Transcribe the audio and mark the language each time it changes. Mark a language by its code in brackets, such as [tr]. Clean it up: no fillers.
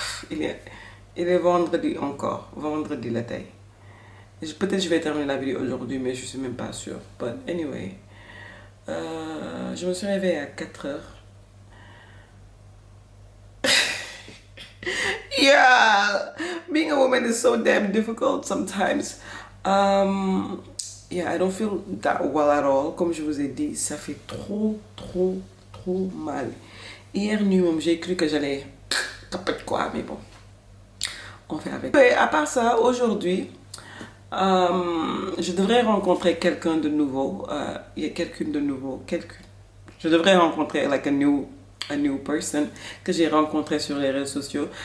[fr] Il est, il est vendredi encore, vendredi la taille. Peut-être je vais terminer la vidéo aujourd'hui, mais je suis même pas sûre. [en] But anyway, [fr] je me suis réveillée à 4 heures. [en] Yeah, being a woman is so damn difficult sometimes. Yeah, I don't feel that well at all. [fr] Comme je vous ai dit, ça fait trop mal. Hier nuit, j'ai cru que j'allais taper de quoi, mais bon, on fait avec. Et à part ça, aujourd'hui, je devrais rencontrer quelqu'un de nouveau. Il y a quelqu'un de nouveau. Je devrais rencontrer [en] like a new person [fr] que j'ai rencontré sur les réseaux sociaux.